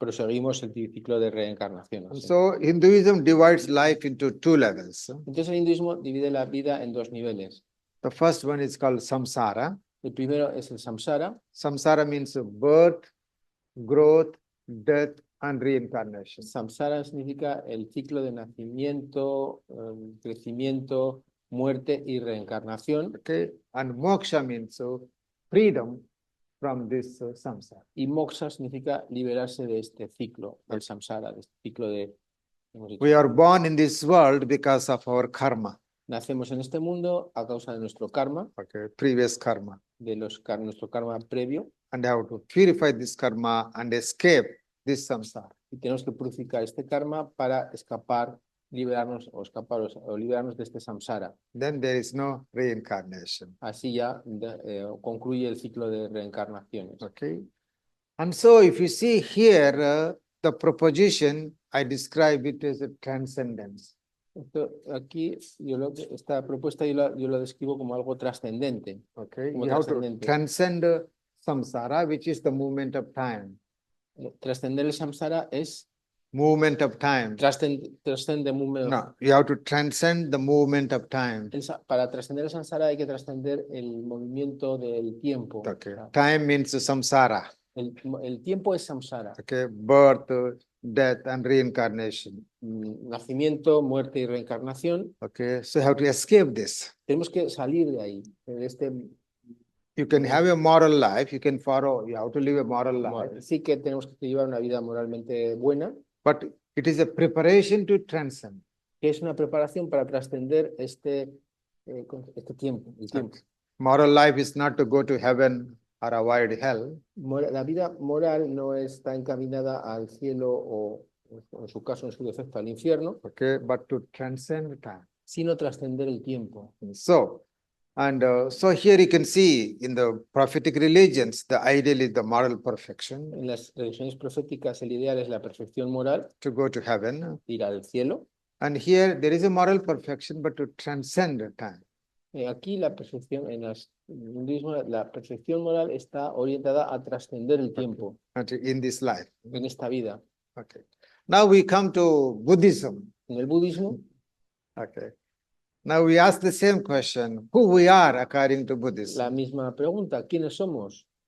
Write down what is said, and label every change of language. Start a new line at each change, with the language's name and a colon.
Spanish: Proseguimos el ciclo de reencarnación.
English: And so Hinduism divides life into two levels.
Spanish: Entonces el hinduismo divide la vida en dos niveles.
English: The first one is called samsara.
Spanish: El primero es el samsara.
English: Samsara means birth, growth, death, and reincarnation.
Spanish: Samsara significa el ciclo de nacimiento, crecimiento, muerte y reencarnación.
English: Okay, and moksha means freedom from this samsara.
Spanish: Y moksha significa liberarse de este ciclo, del samsara, de este ciclo de...
English: We are born in this world because of our karma.
Spanish: Nacemos en este mundo a causa de nuestro karma,
English: Okay, previous karma.
Spanish: de nuestro karma previo,
English: And have to purify this karma and escape this samsara.
Spanish: y tenemos que purificar este karma para escapar, liberarnos o liberarnos de este samsara.
English: Then there is no reincarnation.
Spanish: Así ya concluye el ciclo de reencarnaciones.
English: Okay, and so if you see here the proposition, I describe it as a transcendence.
Spanish: Aquí esta propuesta yo lo describo como algo trascendente.
English: Okay,
Spanish: Como
English: you have to
Spanish: trascendente.
English: transcend samsara, which is the movement of time.
Spanish: Trascender el samsara es
English: Movement of time.
Spanish: trascende
English: No, you have to transcend the movement of time.
Spanish: Para trascender el samsara hay que trascender el movimiento del tiempo.
English: Okay, time means samsara.
Spanish: El tiempo es samsara.
English: Okay, birth, death, and reincarnation.
Spanish: Nacimiento, muerte y reencarnación.
English: Okay, so you have to escape this.
Spanish: Tenemos que salir de ahí, de este.
English: You can have a moral life, you can follow, you have to live a moral life,
Spanish: Sí que tenemos que llevar una vida moralmente buena,
English: but it is a preparation to transcend.
Spanish: que es una preparación para trascender este tiempo, el tiempo.
English: Moral life is not to go to heaven or avoid hell.
Spanish: La vida moral no está encaminada al cielo o, en su caso, en su defecto, al infierno,
English: Okay, but to transcend time.
Spanish: sino trascender el tiempo.
English: So, and so here you can see in the prophetic religions, the ideal is the moral perfection,
Spanish: En las religiones proféticas el ideal es la perfección moral,
English: to go to heaven.
Spanish: ir al cielo.
English: And here there is a moral perfection, but to transcend time.
Spanish: Aquí la perfección, en el hinduismo, la perfección moral está orientada a trascender el tiempo
English: In this life.
Spanish: en esta vida.
English: Okay. Now we come to Buddhism.
Spanish: En el budismo,
English: Okay. Now we ask the same question, who we are according to Buddhism.
Spanish: la misma pregunta, ¿quiénes somos?